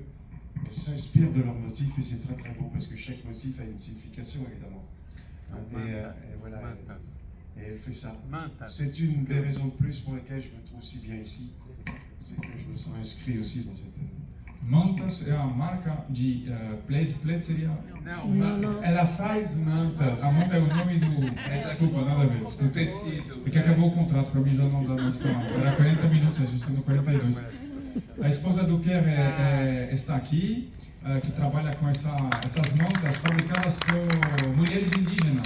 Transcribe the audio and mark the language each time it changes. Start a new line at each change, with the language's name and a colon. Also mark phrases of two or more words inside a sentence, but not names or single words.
French: Elle s'inspire de leurs motifs et c'est très très beau parce que chaque motif a une signification évidemment. Et voilà, et elle fait ça. C'est une des raisons de plus pour lesquelles je me trouve si bien ici, c'est que je me sens inscrit aussi dans cette...
Portuguese: Mantas é a marca de plaid. Plaid seria... Não, ela faz mantas. A manta é o nome do... Desculpa, nada a ver. Do tecido. Porque acabou o contrato, para mim já não dá mais para... Era 40 minutos, a gente está no 42. A esposa do Pierre está aqui, que trabalha com essas mantas fabricadas por mulheres indígenas.